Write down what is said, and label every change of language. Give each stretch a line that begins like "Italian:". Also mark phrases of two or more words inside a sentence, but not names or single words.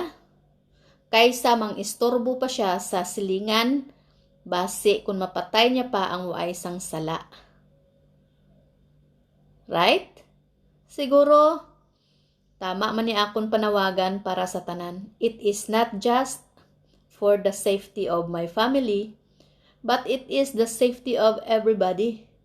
Hiligaynon: Kaysa mang istorbo pa siya sa silingan, base kung mapatay niya pa ang waay sang sala.
English: Right?
Hiligaynon: Siguro tama man ni akon panawagan para sa tanan.
English: It is not just for the safety of my family, but it is the safety of everybody.